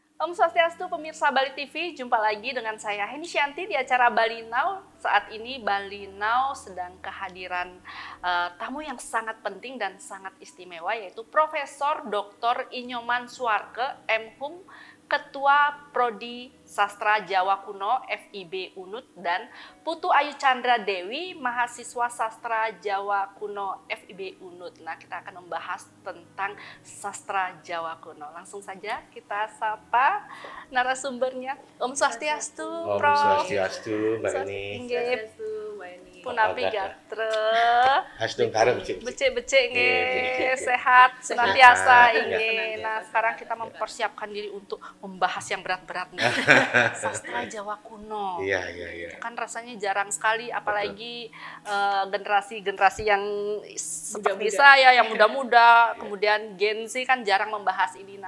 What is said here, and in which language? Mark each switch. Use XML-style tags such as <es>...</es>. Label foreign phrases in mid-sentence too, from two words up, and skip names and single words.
<id>Om Swastiastu pemirsa Bali TV, jumpa lagi dengan saya Heni Shanti di acara Bali Now. Saat ini Bali Now sedang kehadiran tamu yang sangat penting dan sangat istimewa, yaitu Profesor Dr. Inyoman Suarke, M.Hum, Ketua Prodi Sastra Jawa Kuno FIB Unut, dan Putu Ayu Chandra Dewi, mahasiswa Sastra Jawa Kuno FIB Unut. Nah, kita akan membahas tentang sastra Jawa Kuno. Langsung saja kita sapa narasumbernya. Om Swastiastu, Prof. Om Swastiastu, Mbak Eni.</id> <ban>Punapi gatre. Hasdung karep Becek-becek nggih,</ban> <id>sehat senantiasa ini. Nah, sekarang kita mempersiapkan diri untuk membahas yang berat-berat nih. Sastra Jawa Kuno. Iya. Kan rasanya jarang sekali, apalagi generasi-generasi yang seperti saya, yang muda-muda, kemudian Gen Z kan jarang membahas ini.</id>